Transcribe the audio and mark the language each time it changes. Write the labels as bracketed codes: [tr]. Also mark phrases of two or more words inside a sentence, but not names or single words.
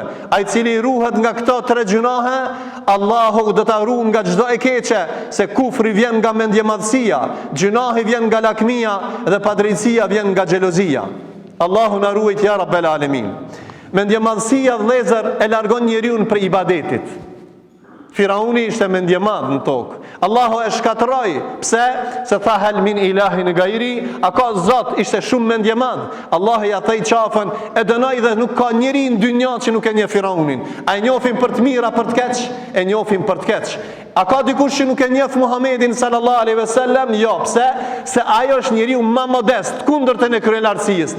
[sq] Ai cili ruhet nga këto tre gjunahe, Allahu do ta ruaj nga çdo e keqe, se kufri vjen nga mendjemadhësia, gjunahi vjen nga lakmia dhe padrejtësia vjen nga xhelozia. Allahu na ruaj [ar] يا رب العالمين. [sq] Mendjemadhësia, vëllezër, e largon njeriu prej ibadetit. Firauni ishte mendjemadh në tokë. Allahu e shkatërroi. Pse? Se tha [ar] هل من إله غيري, [sq] a ka Zot, ishte shumë mendjemadh. Allahu ja thej qafën, e dënoi dhe nuk ka njeri në dynjë që nuk e njeh Firaunin. A e njohin për të mira, për të keq? E njohin për të keq. A ka dikush që nuk e njeh Muhamedit [ar] صلى الله عليه وسلم? [sq] Jo, pse? Se ai është njeriu më modest, kundërtën e kryelarësisë.